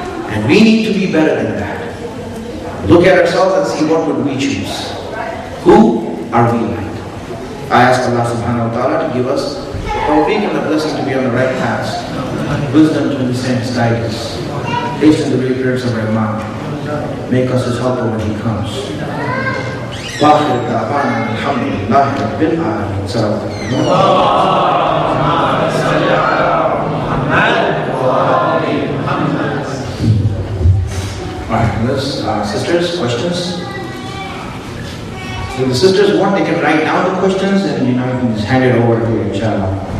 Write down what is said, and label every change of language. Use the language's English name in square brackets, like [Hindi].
[English] And we need to be better than that. Look at ourselves and see what would we choose. Who are we like? I ask Allah subhanahu wa ta'ala to give us tawfiq and the blessing to be on the right path. Wisdom to understand His guidance. Based on the reappearance of our Imam. Make us His helper when He comes. [Arabic] وآخر دعوانا الحمد لله رب العالمين. [English] السلام Alright, sisters, questions? If the sisters want, they can write down the questions and you can just hand it over to you, inshallah.